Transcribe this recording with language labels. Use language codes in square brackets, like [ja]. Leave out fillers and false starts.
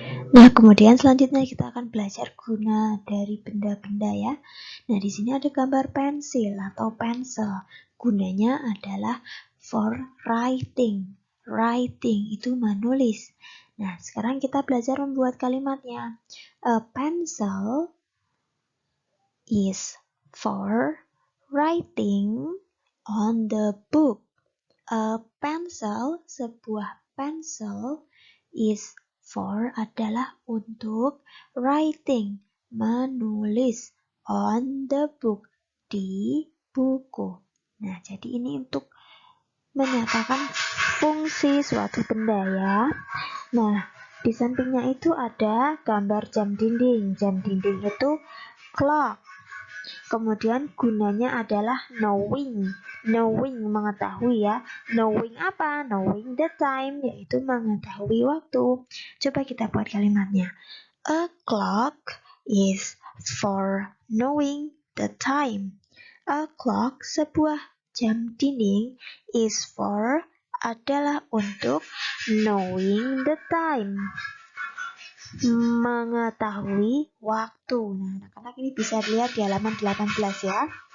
[id] Nah, kemudian selanjutnya kita akan belajar guna dari benda-benda ya. Nah, di sini ada gambar pensil atau pensel. Gunanya adalah [en] for writing. [id] Writing itu menulis. Nah, sekarang kita belajar membuat kalimatnya. [en] A pencil is for writing on the book. A pencil, [id] sebuah pensel, [en] is for [id] adalah untuk [en] writing, [id] menulis, [en] on the book, [id] di buku. Nah, jadi ini untuk menyatakan fungsi suatu benda ya. Nah, di sampingnya itu ada gambar jam dinding. Jam dinding itu clock. Kemudian gunanya adalah knowing. Knowing, mengetahui ya. Knowing apa? [en] Knowing the time, [id] yaitu mengetahui waktu. Coba kita buat kalimatnya. [en] A clock is for knowing the time. A clock, [id] sebuah jam dinding, [en] is for [id] adalah untuk [en] knowing the time, [id] mengetahui waktu. Nah, anak-anak ini bisa lihat di halaman 18 ya.